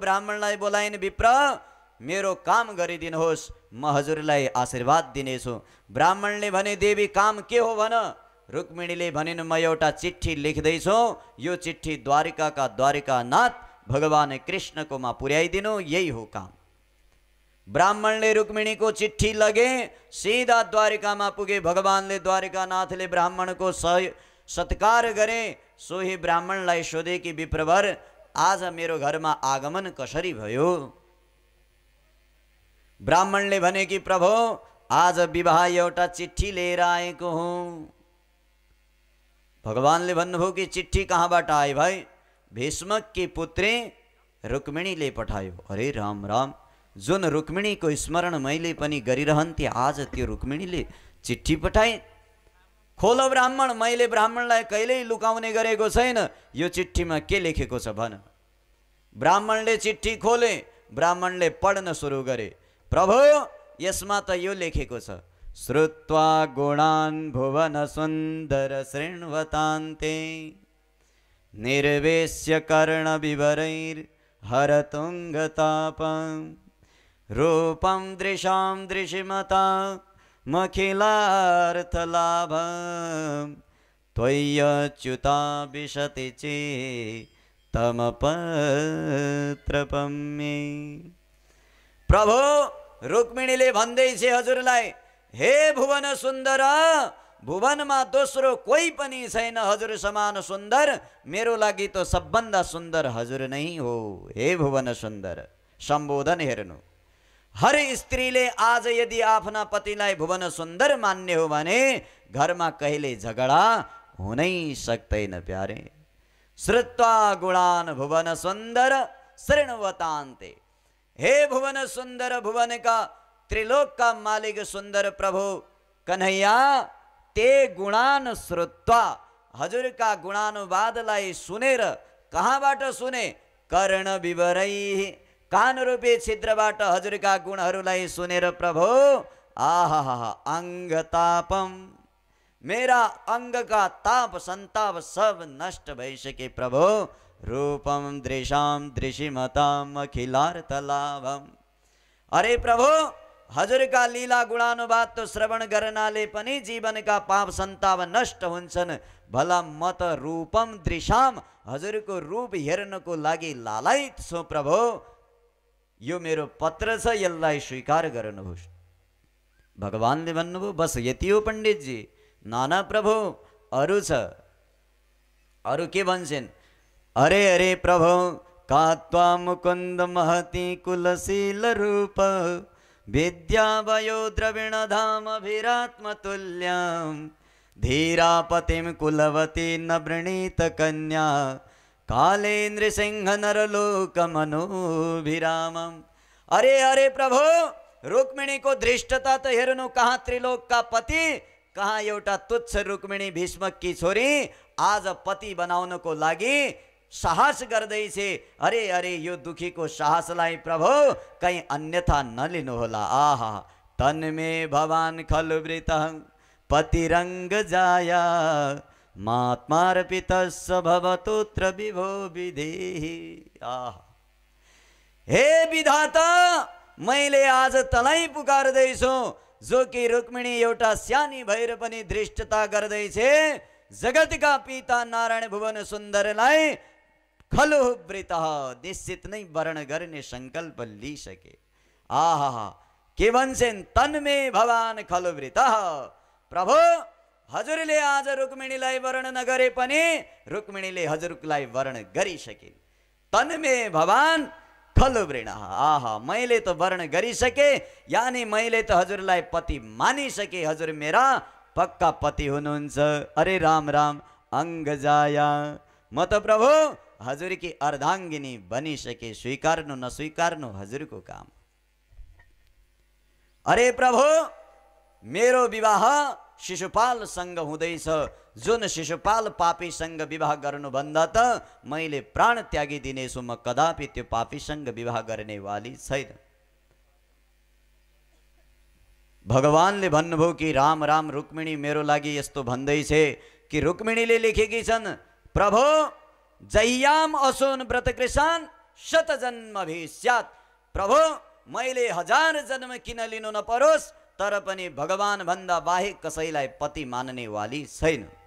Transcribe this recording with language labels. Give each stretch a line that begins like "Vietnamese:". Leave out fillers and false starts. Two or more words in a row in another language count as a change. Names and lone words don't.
Nepali: ब्राह्मणलाई बोलाइन, विप्र मेरो काम गरिदिनुहोस्, म हजुरलाई आशीर्वाद दिनेछु। ब्राह्मणले भने, देवी काम के हो भन? रुक्मिणीले भनिन्, म एउटा चिट्ठी लेख्दैछु, यो चिट्ठी द्वारिकाका द्वारिकानाथ भगवान कृष्णकोमा पुर्याइदिनु, यही हो काम। ब्राह्मणले रुक्मिणीको चिट्ठी लगे, सीधा द्वारिकामा पुगे। भगवानले द्वारिकानाथले ब्राह्मणको सत्कार गरे। सोही ब्राह्मणलाई सोधे कि विप्रवर आज मेरो घरमा आगमन कसरी भयो? ब्राह्मणले भने कि प्रभु आज विवाह एउटा चिट्ठी लिएर आएको हुँ। भगवानले भन्नुभयो कि चिट्ठी कहाँबाट आयो भाइ?
Hindi: भीष्मक की पुत्री
Nepali: रुक्मिणीले पठायो। अरे राम राम, जुन रुक्मिणीको स्मरण मैले पनि गरिरहन्थे, आज त्यो रुक्मिणीले चिट्ठी पठाए। खोल ब्राह्मण, मैले ब्राह्मणलाई कहिल्यै लुकाउने गरेको छैन, यो चिट्ठीमा के लेखेको छ भन। ब्राह्मणले चिट्ठी खोले। ब्राह्मणले पढ्न सुरु गरे। प्रभु यसमा त यो लेखेको छ,
Sanskrit: श्रुत्वा गुणान् भुवन सुन्दर शृण्वतान्ते निर्वेश्य कर्ण विवरैर् हरतुङ्गतापं रूपं दृशां दृशिमता मखिलार्थलाभं त्वय्यच्युता विशति चेत्तमपत्रपं मे।
Nepali: प्रभु रुक्मिणीले भन्दैछ हजुरलाई, हे भुवन सुन्दर, भुवनमा दोस्रो कोही पनि छैन हजुर समान सुन्दर, मेरो लागि त सबभन्दा सुन्दर हजुर नै हो। हे भुवन सुन्दर, सम्बोधन हेर्नु। हर स्त्रीले आज यदि आफ्ना पतिलाई भुवन सुन्दर मान्ने हो भने घरमा कहिले झगडा हुनै सक्दैन प्यारे।
Sanskrit: श्रुत्वा गुणान् भुवन सुन्दर शृण्वतान्ते।
Hindi: हे भुवन सुन्दर, भुवन का त्रिलोक का मालिक सुन्दर प्रभु कन्हैया,
Sanskrit: ते गुणान श्रुत्वा,
Nepali: हजुर का गुणानुवादलाई सुनेर, कहाँबाट सुने?
Sanskrit: कर्ण विवरै,
Nepali: कान रूपी छिद्रबाट हजुर का गुणहरूलाई सुनेर प्रभु आहा अंगतापम, मेरा अंग का ताप संताप सब नष्ट भइसके प्रभु।
Sanskrit: रूपम दृशाम दृशिमताम अखिलार्थलाभम।
Nepali: अरे प्रभु हजुर का लीला गुणानुवाद तो श्रवण गर्नाले पनि जीवन का पाप संताप नष्ट हुन्छन्। भला म त
Sanskrit: रूपम दृशाम,
Nepali: हजुर को रूप हेर्नको लागि लालायित छु प्रभु। यो मेरो पत्र छ, यसलाई स्वीकार गर्नुहोस्। भगवानले भन्नुभयो बस यति हो पण्डित जी? नाना प्रभु अरु छ। अरु के भन्छन्?
Sanskrit: अरे अरे प्रभु कात्वा मुकुंद महती कुलशील रूप विद्या वयो द्रविण धाम अभिरात्म तुल्यम धीरापतिम कुलवती न वृणीत कन्या कालेन्द्र सिंह नरलोक मनोभिरामम।
Nepali: अरे अरे प्रभु रुक्मिणी को धृष्टता तो हेर्नु, कहाँ त्रिलोक का पति, कहाँ एउटा तुच्छ रुक्मिणी भीष्मक की छोरी आज पति बनाउनको लागि साहस गर्दैछ। अरे अरे यो दुखी को साहसलाई प्रभु कहीं अन्यथा नलिनु होला।
Sanskrit: आहा तन्मे भवान खलुवृत पतिरंग जाया मात्मार्पितस्य भवतोत्र विभो विधेहि।
Nepali: आहा हे विधाता, मैले आज तलाई पुकार्दैछु, जो कि रुक्मिणी एउटा सानी भएर पनि धृष्टता गर्दैछ। जगतका पिता नारायण भुवन सुन्दरलाई खलुवृत निश्चित नै वर्ण गर्ने संकल्प लिइसके। आहा के भन्छन्?
Sanskrit: तन्मे भवान खलुवृत।
Nepali: प्रभु हजुरले आज रुक्मिणीलाई वर्ण नगरे पनि रुक्मिणीले हजुरलाई वर्ण गरिसके।
Sanskrit: तन्मे भवान खलुवृण।
Nepali: आहा मैले त वर्ण गरिसके, यानी मैले त हजुरलाई पति मानिसके, हजुर मेरा पक्का पति हुनुहुन्छ। अरे राम राम
Sanskrit: अंग जाया,
Nepali: म त प्रभु हजुर की अर्धांगिनी बनिसके। स्वीकार्नु नस्वीकार्नु हजुरको काम। अरे प्रभु मेरो विवाह शिशुपाल सँग हुँदैछ। जुन शिशुपाल पापी सँग विवाह गर्नुभन्दा त मैले प्राण त्यागी दिनेछु। म कदापि त्यो पापी सँग विवाह गर्ने वाली छैन। भगवानले भन्नुभयो कि राम राम रुक्मिणी मेरो लागि यस्तो भन्दैछ कि रुक्मिणीले लेखेकी छन्, प्रभु
Sanskrit: जहियाम असोन व्रत कृषान शत जन्म भविष्यात्।
Nepali: प्रभु मैले 1000 जन्म किन लिनु नपरोस्, तर पनि भगवान भन्दा बाहेक कसैलाई पति मान्ने वाली छैन।